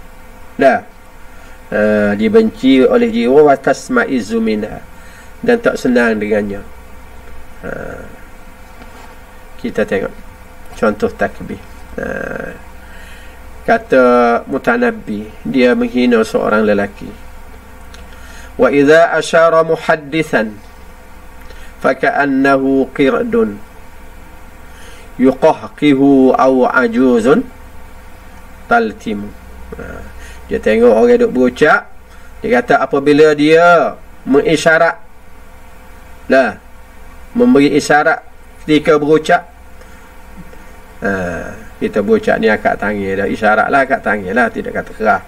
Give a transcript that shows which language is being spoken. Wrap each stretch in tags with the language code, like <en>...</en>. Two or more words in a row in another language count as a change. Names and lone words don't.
<ms>Dibenci oleh jiwa,</ms> <ar>وتشمئز منها,</ar> <ms>dan tak senang dengannya. Kita tengok contoh takbih. Kata Mutanabbi, dia menghina seorang lelaki.</ms> <ar>وإذا أشار محدثا فكأنه قرد يقهقه أو عجوز تلطم.</ar> <ms>Dia tengok orang duk berucap, dia kata apabila dia mengisyarat, memberi isyarat ketika berucap, kita berucap ni angkat tangan dah, isyarat lah angkat tangan lah, tidak kata kerah.</ms>